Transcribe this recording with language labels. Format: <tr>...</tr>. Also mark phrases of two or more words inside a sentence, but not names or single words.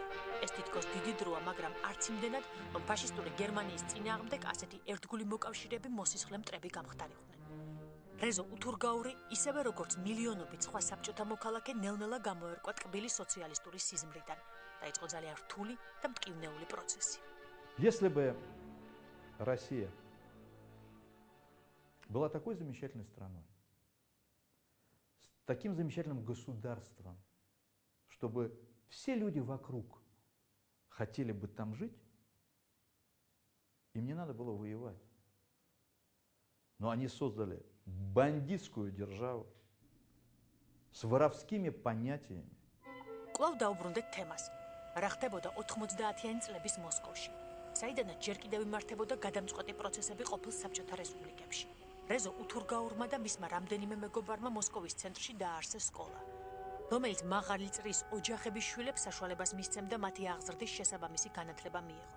<ka>ეს თითქოს დიდი დროა, მაგრამ არც იმდენად, რომ ფაშისტური გერმანიის წინააღმდეგ ასეთი ერთგული მოკავშირეები მოსისხლე მტრები გამხდარიყვნენ. რეზო უთურგაური, ისევე როგორც მილიონობით სხვა საბჭოთა მოქალაქე, ნელ-ნელა გამოერკვა ტკბილი სოციალისტური სიზმრიდან. დაიწყო ძალიან რთული და მტკივნეული პროცესი.</ka> <ru>Если бы Россия была такой замечательной страной, с таким замечательным государством, чтобы все люди вокруг хотели бы там жить, им не надо было воевать. Но они создали бандитскую державу с воровскими понятиями.</ru> <ka>კვლავ დაუბრუნდეთ თემას. რა ხდებოდა 90-იანი წლების მოსკოვში, საიდანაც ჯერ კიდევ იმართებოდა გადამწყვეტი პროცესები ყოფილ საბჭოთა რესპუბლიკებში. რეზო უთურგაურმა და მისმა რამდენიმე მეგობარმა მოსკოვის ცენტრში დააარსეს სკოლა, რომელიც მაღალი წრის ოჯახების შვილებს საშუალებას მისცემდა მათი აღზრდის შესაბამისი განათლება მიეღოთ.</ka>